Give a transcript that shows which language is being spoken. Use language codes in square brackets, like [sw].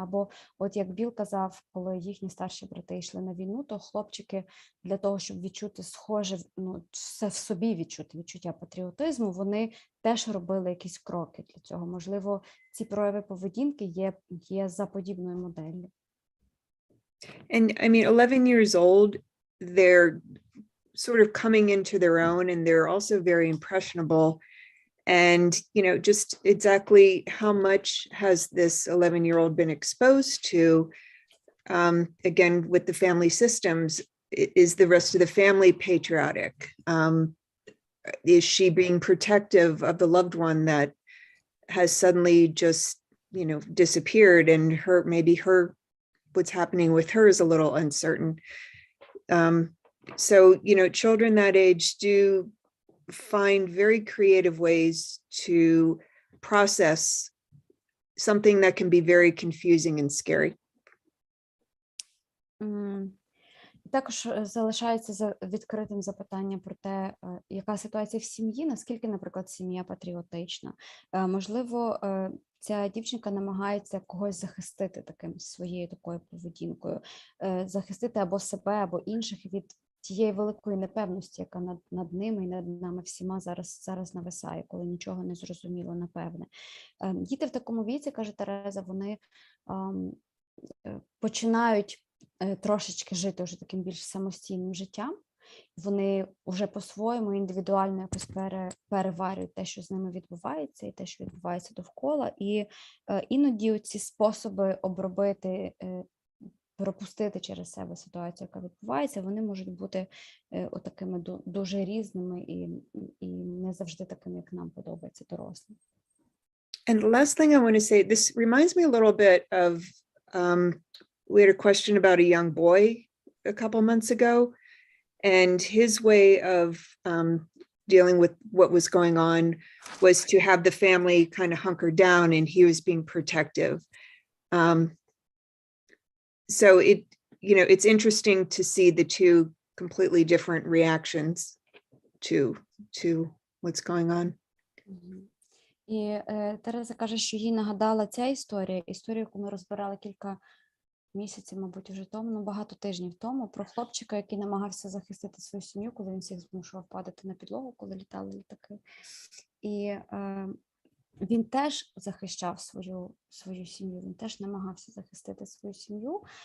[uk] Або от як Біл казав, коли їхні старші брати йшли на війну, то хлопчики для того, щоб відчути схоже, все в собі відчуття патріотизму, вони теж робили якісь кроки для цього. Можливо, ці прояви поведінки є за подібною моделлю. [en] And I mean, 11 years old, they're sort of coming into their own, and they're also very impressionable. And, just exactly how much has this 11-year-old been exposed to? Again, with the family systems, is the rest of the family patriotic? Is she being protective of the loved one that has suddenly just, disappeared, and what's happening with her is a little uncertain. So, children that age do find very creative ways to process something that can be very confusing and scary. [uk] Також залишається відкритим запитання про те, яка ситуація в сім'ї, наскільки, наприклад, сім'я патріотична. Можливо, ця дівчинка намагається когось захистити своєю такою поведінкою, захистити або себе, або інших від тієї великої непевності, яка над ними і над нами всіма зараз нависає, коли нічого не зрозуміло, напевне. Діти в такому віці, каже Тереза, вони починають трошечки жити вже таким більш самостійним життям. Вони вже по-своєму індивідуально якось переварюють те, що з ними відбувається, і те, що відбувається довкола. І іноді ці способи обробити, пропустити через себе ситуацію, яка відбувається, вони можуть бути отакими дуже різними і не завжди такими, як нам подобається дорослим. [en] And the last thing I want to say, this reminds me a little bit of, we had a question about a young boy a couple months ago, and his way of dealing with what was going on was to have the family kind of hunker down, and he was being protective. So it's interesting to see the two completely different reactions to what's going on. [uk] І Тереза каже, що їй нагадала ця історію, яку ми розбирали кілька місяців, мабуть, вже тому, багато тижнів тому, про хлопчика, який намагався захистити свою сім'ю, коли він всіх змушував падати на підлогу, коли літали літаки. І він теж захищав свою сім'ю, він теж намагався захистити свою сім'ю.